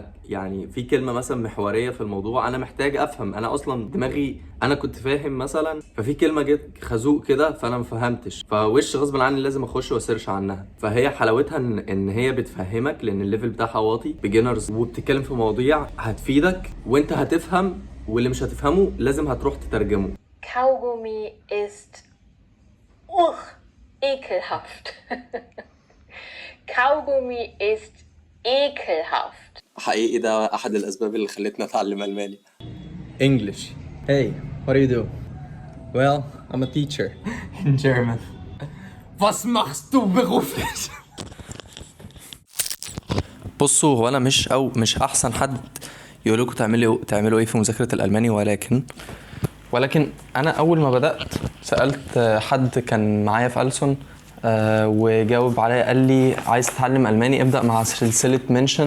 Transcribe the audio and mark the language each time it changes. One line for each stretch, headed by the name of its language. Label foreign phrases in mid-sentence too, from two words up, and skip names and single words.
Arabic: يعني في كلمة مثلا محورية في الموضوع أنا محتاج أفهم، أنا أصلا دماغي أنا كنت فاهم مثلا، ففي كلمة جت خازوق كده فأنا مفهمتش، فوش غصب عني لازم أخش وأسيرش عنها. فهي حلاوتها إن هي بتفهمك، لأن الليفل بتاعها واطي بيجنرز، وبتتكلم في مواضيع هتفيدك وأنت هتفهم، واللي مش هتفهمه لازم هتروح تترجمه.
German: Kaugummi ist ekelhaft. Kaugummi ist ekelhaft.
Arabic: حقيقي ده أحد الأسباب اللي خلتني أتعلم ألماني.
English: English. Hey, what do you do? Well, I'm a teacher. In German.
German: Was machst du beruflich?
Arabic: بصوا، هو انا مش احسن حد يقول لكم تعملوا ايه في مذاكره الالماني، ولكن انا اول ما بدات سالت حد كان معايا في ألسن، وجاوب عليا قال لي عايز تتعلم الماني ابدا مع سلسله منشن.